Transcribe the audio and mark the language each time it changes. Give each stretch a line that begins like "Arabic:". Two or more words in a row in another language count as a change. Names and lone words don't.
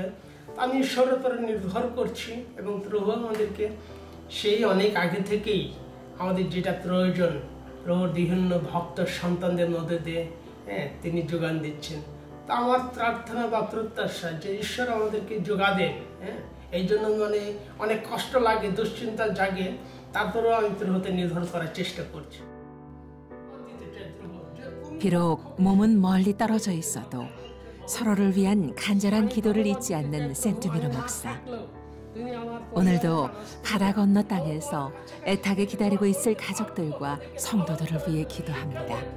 Bangla: আমি ঈশ্বরের উপরে নির্ভর করছি এবং প্রভু আমাদেরকে সেই অনেক আগে থেকেই আমাদের যেটা প্রয়োজন প্রভুর বিভিন্ন ভক্ত সন্তানদের মধ্যে দিয়ে তিনি যোগান দিচ্ছেন। তা আমার প্রার্থনা বা প্রত্যাশা যে ঈশ্বর আমাদেরকে যোগা দেন। এই জন্য মানে অনেক কষ্ট লাগে, দুশ্চিন্তা জাগে, তারপরেও আমি প্রভুতে নির্ভর করার চেষ্টা করছি।
Korean: 비록 몸은 멀리 떨어져 있어도 서로를 위한 간절한 기도를 잊지 않는 센투미르 목사. 오늘도 바다 건너 땅에서 애타게 기다리고 있을 가족들과 성도들을 위해 기도합니다.